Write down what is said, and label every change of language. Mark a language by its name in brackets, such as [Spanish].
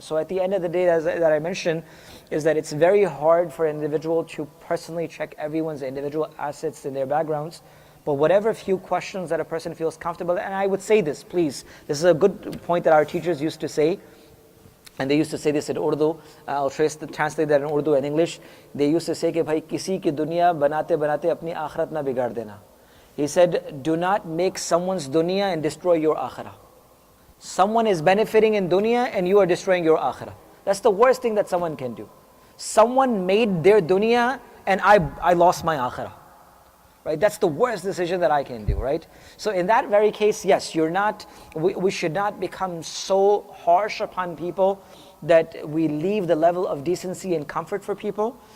[English] So at the end of the day, as that I mentioned, is that it's very hard for an individual to personally check everyone's individual assets and their backgrounds. But whatever few questions that a person feels comfortable, and I would say this, please, this is a good point that our teachers used to say, and they used to say this in Urdu. I'll translate that in Urdu and English. They used to say [Hindi] कि भाई किसी की दुनिया बनाते बनाते अपनी आखरत ना बिगाड़ देना. [English] He said, do not make someone's dunya and destroy your akhirah. Someone is benefiting in dunya and you are destroying your akhirah. That's the worst thing that someone can do. Someone made their dunya and I lost my akhirah. Right? That's the worst decision that I can do, right? So in that very case, yes, we should not become so harsh upon people that we leave the level of decency and comfort for people.